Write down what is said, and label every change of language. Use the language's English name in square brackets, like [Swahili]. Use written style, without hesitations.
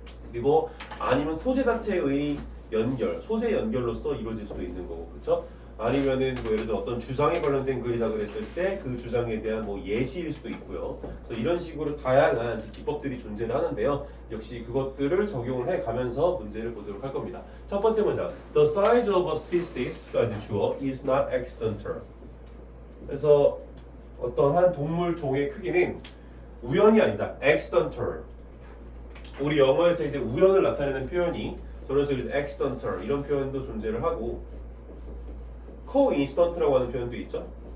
[Korean] 그리고 아니면 소재 자체의 연결, 소재 연결로서 이루어질 수도 있는 거고, 그렇죠? 아니면은 뭐 예를 들어 어떤 주장에 관련된 글이다 그랬을 때 그 주장에 대한 뭐 예시일 수도 있고요. 그래서 이런 식으로 다양한 기법들이 존재를 하는데요. 역시 그것들을 적용을 해 가면서 문제를 보도록 할 겁니다. 첫 번째 문장, [English] the size of a species가 [Korean] 이제 주어 [English] is not accidental. [Korean] 그래서 어떤 한 동물 종의 크기는 우연이 아니다. [English] accidental. [Korean] 우리 영어에서 이제 우연을 나타내는 표현이 저런 식으로 accidental 이런 표현도 존재를 하고, coincident라고 하는 표현도 있죠.